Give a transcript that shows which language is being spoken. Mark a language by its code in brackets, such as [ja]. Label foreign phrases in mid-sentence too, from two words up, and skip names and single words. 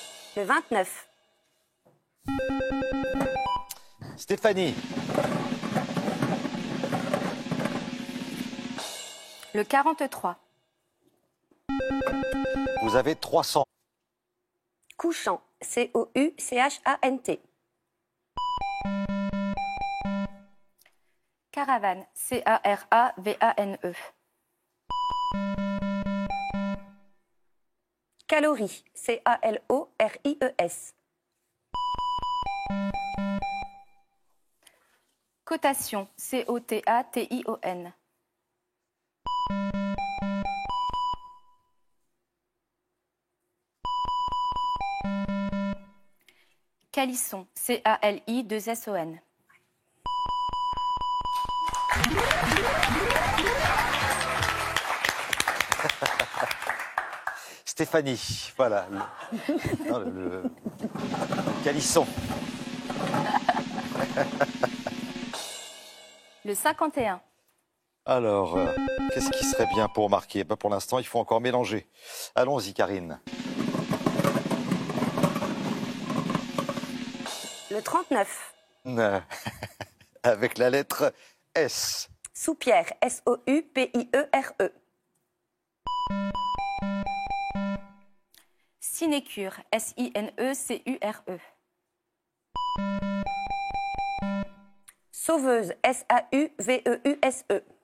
[fr] Le 29. Stéphanie. Le 43. Vous avez 300. Couchant. C-O-U-C-H-A-N-T. Caravane. C-A-R-A-V-A-N-E. Calories. C-A-L-O-R-I-E-S. Cotation. C-O-T-A-T-I-O-N. Calisson. C-A-L-I-2-S-O-N. Stéphanie, voilà. Non, le calisson. Le 51. Alors, qu'est-ce qui serait bien pour marquer? Pour l'instant, il faut encore mélanger. Allons-y, Karine. Le 39. Avec la lettre S. Soupière. S-O-U-P-I-E-R-E. Sinécure. S-I-N-E-C-U-R-E. Sauveuse. S-A-U-V-E-U-S-E.